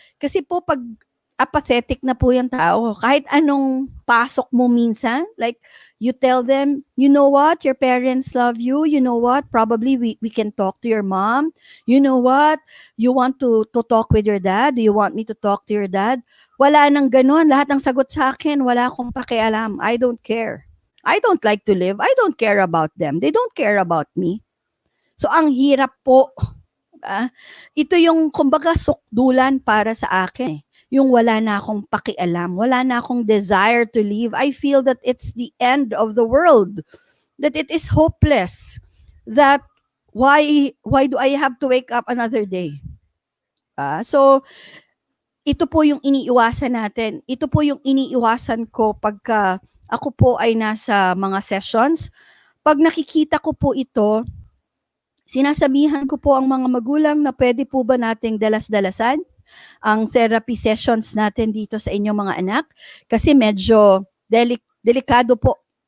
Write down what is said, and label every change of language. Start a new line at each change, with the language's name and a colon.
Filipino: Kasi po pag apathetic na po yung tao, kahit anong pasok mo minsan,
English: like you tell them, you know what, your parents love you, you know what, probably we can talk to your mom, you know what, you want to talk with your dad, do you want me to talk to your dad?
Filipino: Wala nang ganun, lahat ng sagot sa akin, wala akong pakialam,
English: I don't care. I don't like to live, I don't care about them, they don't care about me.
Filipino: So ang hirap po. Ito yung kumbaga sukdulan para sa akin. Yung wala na akong pakialam, wala na akong
English: desire to live. I feel that it's the end of the world. That it is hopeless. That why do I have to wake up another day?
Filipino: So ito po yung iniiwasan natin. Ito po yung iniiwasan ko pagka ako po ay nasa mga sessions. Pag nakikita ko po ito, sinasabihan ko po ang mga magulang na pwede po ba nating dalas-dalasan ang therapy sessions natin dito sa inyong mga anak kasi medyo delikado po.